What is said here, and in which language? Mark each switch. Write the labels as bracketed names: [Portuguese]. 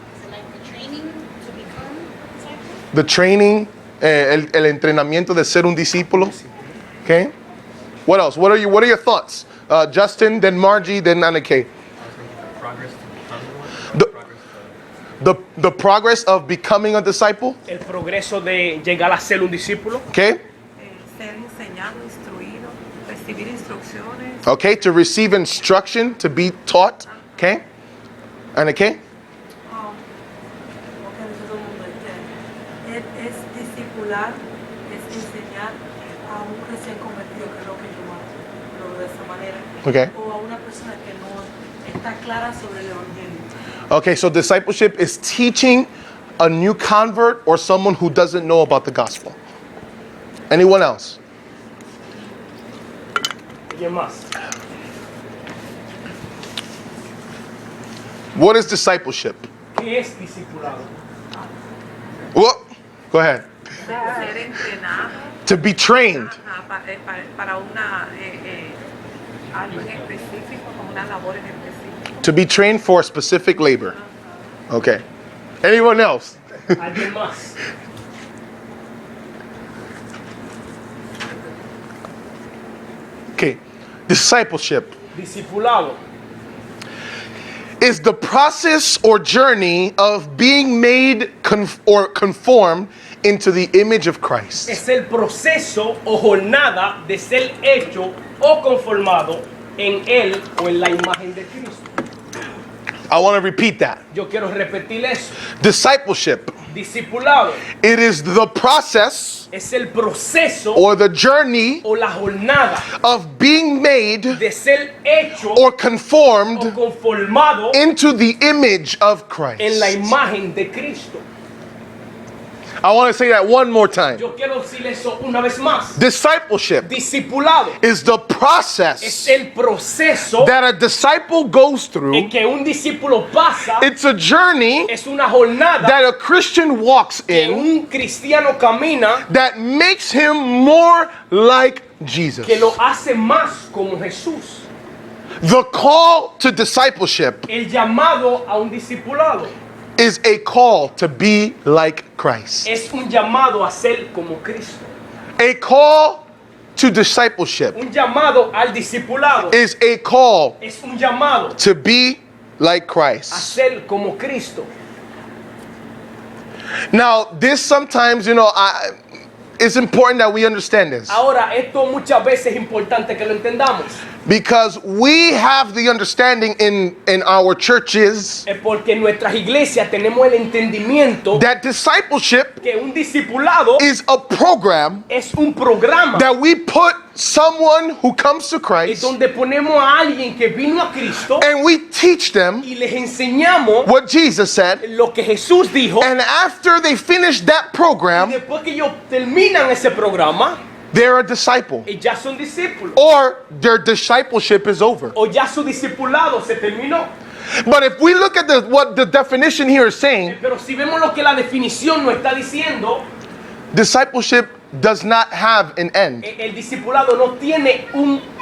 [English] Like the training to become disciple? The training, [Spanish] el entrenamiento de ser un discípulo. Okay? [English] What else? What are your thoughts? Justin, then Margie, then Anna Kay. The progress of becoming a disciple. [Spanish] El progreso de llegar a ser un discípulo. [English] Okay? [Spanish] Ser enseñado, instruido, recibir instrucciones. [English] Okay, to receive instruction, to be taught. Okay? Anna Kay? [Spanish] Lo que dice todo el mundo es discipular, es enseñar a un recién convertido, que es lo que yo lo veo de esa manera, [English] Okay. [Spanish] o a una persona que no está clara sobre el evangelio. [English] Okay, so discipleship is teaching a new convert or someone who doesn't know about the gospel. Anyone else? [Spanish] ¿Alguien más? [English] What is discipleship? [Spanish] ¿Qué es discipulado? [English] Well, go ahead. [Spanish] Ser entrenado [English] To be trained. [Spanish] para una algo en específico, con una labor en específico. [English] To be trained for a specific labor. Okay. Anyone else? [Spanish] ¿Alguien más? [English] Okay. Discipleship [Spanish] Discipulado [English] is the process or journey of being made conformed into the image of Christ. [Spanish] es el proceso o jornada de ser hecho o conformado en él o en la imagen de Cristo. [English] I want to repeat that. [Spanish] Yo quiero repetir eso. [English] Discipleship [Spanish] Discipulado [English] It is the process [Spanish] es el proceso [English] or the journey [Spanish] o la jornada [English] of being made [Spanish] de ser hecho [English] or [Spanish] o [English] conformed [Spanish] conformado [English] into the image of [Spanish] en la [English] Christ. [Spanish] imagen de Cristo. [English] I want to say that one more time. [Spanish] Yo quiero decir eso una vez más. [English] Discipleship [Spanish] Discipulado [English] is the [Spanish] es [English] process [Spanish] el proceso [English] that a disciple goes [Spanish] en [English] through. [Spanish] que un discípulo pasa. [English] It's a journey [Spanish] Es una jornada [English] that a Christian walks [Spanish] que [English] in [Spanish] un cristiano camina [English] that makes him more like Jesus. [Spanish] que lo hace más como Jesús. [English] The call to discipleship [Spanish] El llamado a un discipulado [English] is a call to be like Christ. [Spanish] es un llamado a ser como Cristo. [English] A call to discipleship [Spanish] Un llamado al discipulado [English] is a call [Spanish] es un llamado [English] to be like [Spanish] a [English] Christ. [Spanish] ser como Cristo. [English] Now, this sometimes, it's important that we understand this [Spanish] Ahora, esto muchas veces es importante que lo entendamos. [English] because we have the understanding in our churches [Spanish] Es porque en nuestras iglesias tenemos el entendimiento [English] that discipleship [Spanish] que un discipulado [English] is a program [Spanish] es un programa [English] that we put someone who comes to [Spanish] es [English] Christ [Spanish] donde ponemos a alguien que vino a Cristo [English] and we teach them [Spanish] y les enseñamos [English] what Jesus said. [Spanish] lo que Jesús dijo. [English] And after they finish that [Spanish] Y [English] program, [Spanish] después que ellos terminan ese programa, [English] they're a disciple. [Spanish] y ya son discípulos. [English] Or their discipleship is over. [Spanish] O ya su discipulado se terminó. [English] But if we look at what the definition here is saying, [Spanish] Pero si vemos lo que la definición nos está diciendo, [English] discipleship does not have an end [Spanish] el discipulado no tiene un